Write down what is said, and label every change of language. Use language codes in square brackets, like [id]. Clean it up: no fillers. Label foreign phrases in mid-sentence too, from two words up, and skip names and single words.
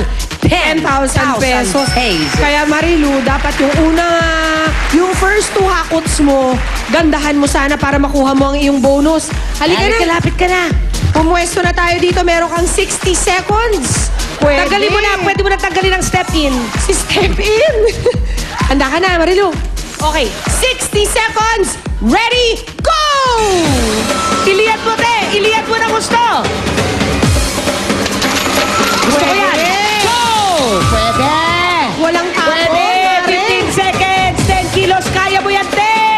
[tl] 10,000 pesos. Kaya Marilu, dapat yung first 2 hakots mo, gandahan mo sana para makuha mo ang iyong bonus. Halika na. Lapit ka na. Pumwesto na tayo dito. Meron kang 60 seconds. Pwede. Tanggalin mo na. Pwede mo na tanggalin ang step in. Si step in. Handa ka na, Marilu. Okay. [en] 60 seconds. Ready, go! [tl] Iliat mo, te. Iliat mo na gusto. Gusto ko yan. Go! Pwede. Walang takot. Pwede. 15 seconds. 10 kilos. Kaya mo yan, te.